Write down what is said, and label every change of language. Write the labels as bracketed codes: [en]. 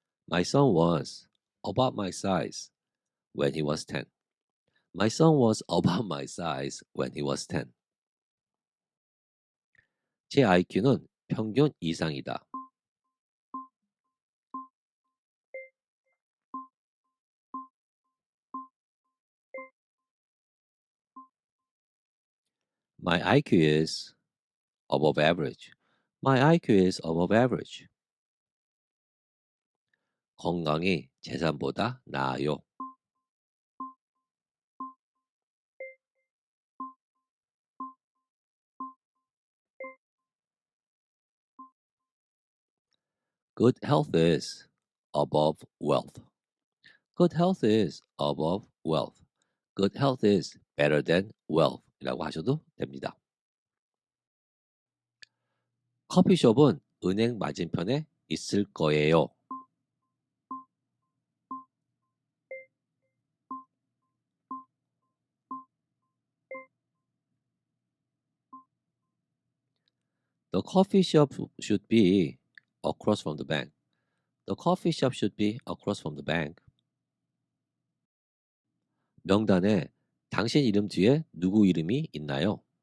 [en] My son was about my size when he was 10. My son was about my size when he was 10. [ko] 제 IQ는 평균 이상이다. [en] My IQ is above average. My IQ is above average. [ko] 건강이 재산보다 나아요. [en] Good health is above wealth. Good health is above wealth. Good health is better than wealth [ko] 이라고 하셔도 됩니다. 커피숍은 은행 맞은편에 있을 거예요. [en] The coffee shop should be across from the bank. The coffee shop should be across from the bank. [ko] 명단에 당신 이름 뒤에 누구 이름이 있나요?